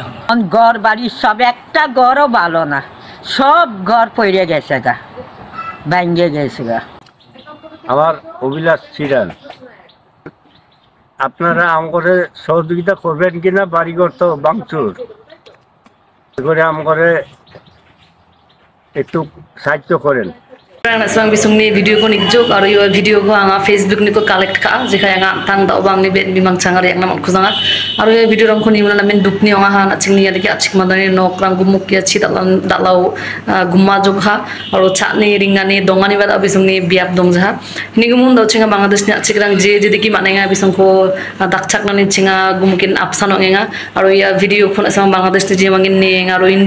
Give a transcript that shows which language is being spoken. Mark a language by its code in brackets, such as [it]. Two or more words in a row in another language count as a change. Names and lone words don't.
[bn] ঘর বাড়ি সব একটা ঘরও ভালো না সব ঘর পড়ে গেছে গা ভাঙ্গে গেছে গা আমার অভিলাষ ছিলেন আপনারা আমাকে সহযোগিতা করবেন কিনা বাড়িঘর তো ভাঙচুর করে আমাকে একটু সাহায্য keren. [grt] Asmang bisung ni video ko nikjok aro yo video ko anga Facebook ni ko collect ka jika anga tang da obang ni bet bimang changar yak namon ko jangat aro yo video rang ko ni mona min dukni anga ha na chingni ya deki achik madani nok rang gumuk ya chi dalau gumma jog ha aro chani ringani dongani bada bisung ni biap dongja ni gumun do chinga Bangladesh ni achik rang je deki manenga bisung ko dakchak nani chinga gumukin apsano ngenga aro ya video ko asmang Bangladesh ni je mangin ni aro India